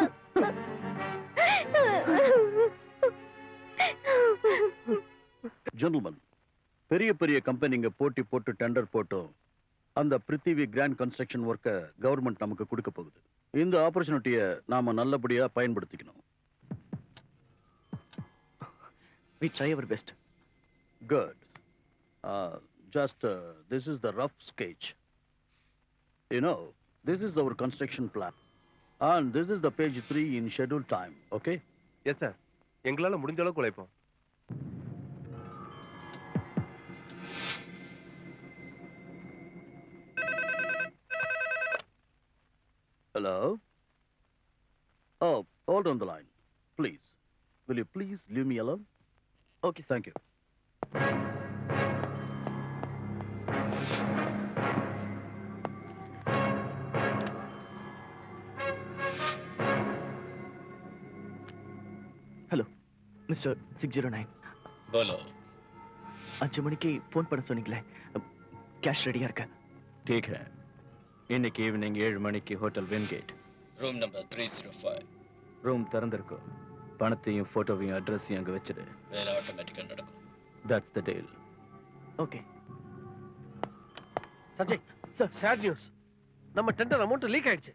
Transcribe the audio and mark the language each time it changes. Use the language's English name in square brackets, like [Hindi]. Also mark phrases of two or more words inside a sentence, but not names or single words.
[Tamil] ஜென்டில்மேன், பெரிய பெரிய கம்பெனிங்க போட்டி போட்டு டெண்டர் போட்டோம் அந்த பிருத்திவி கிராண்ட் கன்ஸ்ட்ரக்ஷன் ஒர்க்கை கவர்மெண்ட் நமக்கு கொடுக்க போகுது. இந்த ஆப்பர்ச்சுனிட்டியை நாம நல்லபடியா பயன்படுத்திக்கணும். [English] We try our best. Good. Just this is the rough sketch. You know, this is our construction plan. And this is the page 3 in scheduled time. Okay? Yes, sir. [Tamil] எங்களால முடிஞ்ச அளவுக்கு உழைப்போம். [English] Hello? Oh, hold on the line. Please. Will you please leave me alone? Okay, thank you. Hello Mister 609. [Hindi] बोलो [Tamil] 5 மணிக்கு ஃபோன் பண்ண சொன்னீங்களே, [English] cash ready [Tamil] இருக்கு. [Hindi] ठीक है [Tamil] இன்னைக்கு ஈவினிங் 7 மணிக்கு ஹோட்டல் வின்கேட் [English] room number 305 [Tamil] ரூம் திறந்திருக்கும். பணத்தையும் போட்டோவையும் அட்ரஸையும் அங்க வச்சிடு. வேலை ஆட்டோமேட்டிக்கா நடக்கும். [English] that's the deal. [Tamil] ஓகே. சஞ்சய் சார், [English] sad news. [Tamil] நம்ம டெண்டர் அமௌண்ட் லீக் ஆயிடுச்சு.